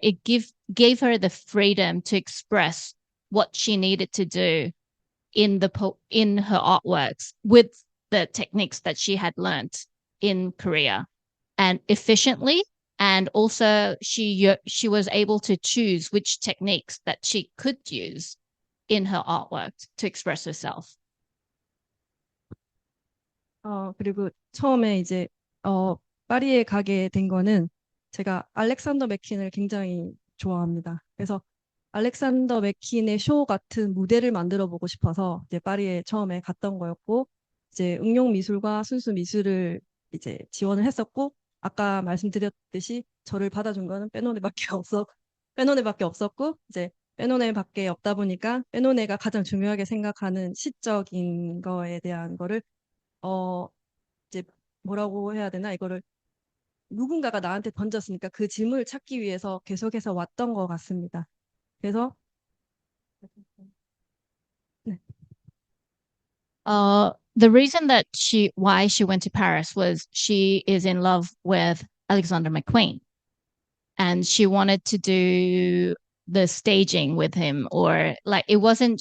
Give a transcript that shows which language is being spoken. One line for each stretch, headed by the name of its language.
English: It gave her the freedom to express what she needed to do in her artworks with the techniques that she had learned in Korea and efficiently. And also she was able to choose which techniques that she could use in her artwork to express herself.
Korean: 그리고 처음에 이제 파리에 가게 된 거는 제가 알렉산더 맥퀸을 굉장히 좋아합니다. 그래서 알렉산더 맥퀸의 쇼 같은 무대를 만들어 보고 싶어서 이제 파리에 처음에 갔던 거였고 이제 응용 미술과 순수 미술을 이제 지원을 했었고 아까 말씀드렸듯이 저를 받아준 거는 빼노네밖에 없었고 이제 빼노네밖에 없다 보니까 빼노네가 가장 중요하게 생각하는 시적인 거에 대한 거를 이제 뭐라고 해야 되나 이거를 누군가가 나한테 던졌으니까 그 질문을 찾기 위해서 계속해서 왔던 것 같습니다. 그래서 네.
English: The reason that why she went to Paris was she is in love with Alexander McQueen, and she wanted to do the staging with him, or like it wasn't.